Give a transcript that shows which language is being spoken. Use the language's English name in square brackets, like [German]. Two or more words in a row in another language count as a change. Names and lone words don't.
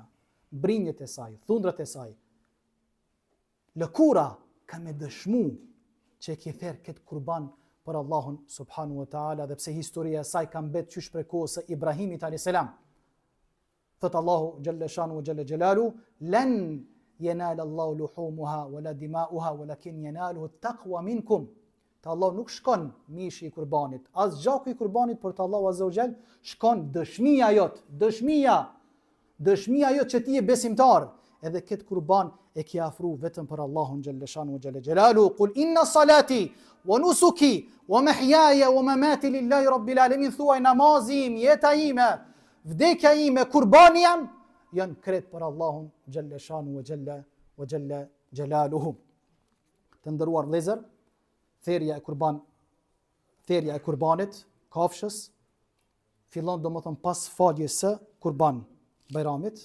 [Albanian] Brinjët e saj, thundrat e saj, lëkura ka me dëshmu që e ki therë këtë kurban për Allahun [Arabic] سبحانه وتعالى, [Albanian] dhe pse historia e saj ka mbet qysh prej kohës së Ibrahimit [Arabic] عليه السلام. Thot Allahu جل شأنه وجل جلاله: "لن ينال الله لحومها ولا دماؤها ولكن يناله التقوى منكم." [Albanian] Te Allah nuk shkon mishi i kurbanit, as gjaku i kurbanit, por te Allahu [Arabic] عز وجل [Albanian] shkon dëshmia jot, dëshmia jot që ti je besimtar. Edhe këtë kurban e ki afru vetëm për Allahun [Arabic] جل شأنه وجل جلاله. قل إن صلاتي ونسكي ومحياي ومماتي لله رب العالمين. [Albanian] Thuaj namazi im, jeta ime, vdekja ime, kurbani jam, janë kret për Allahun [Arabic] جل شأنه وجل جلاله. [Albanian] Të nderuar vëllezër, therja e kurbanit, kafshës, fillon domethënë pas faljes së kurban Bajramit.